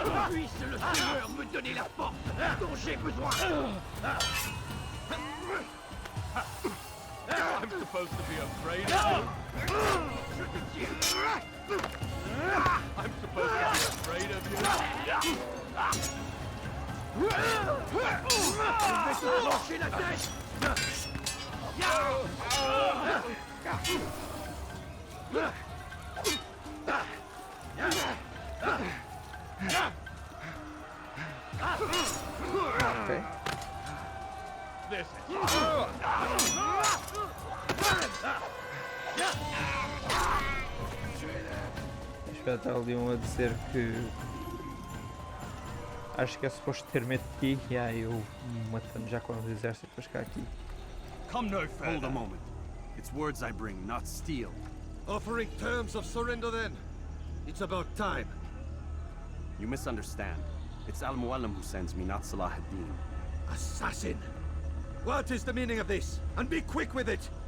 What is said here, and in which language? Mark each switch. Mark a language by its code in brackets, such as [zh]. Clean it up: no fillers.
[fr] Puisse le Seigneur me donner la force dont j'ai besoin. [en] I'm supposed to be afraid of you. I'm supposed to be afraid of you. [fr] Je vais te trancher la tête. Ok. [pt] Espera, está ali um a dizer que acho que é suposto ter medo de ti e aí eu matando já com os exércitos para chegar aqui. [en] Come no further. Hold a moment. It's words I bring, not steel. Offering terms of surrender then. It's about time. You misunderstand. It's Al-Muallim who sends me, not Salah ad-Din. Assassin! What is the meaning of this? And be quick with it!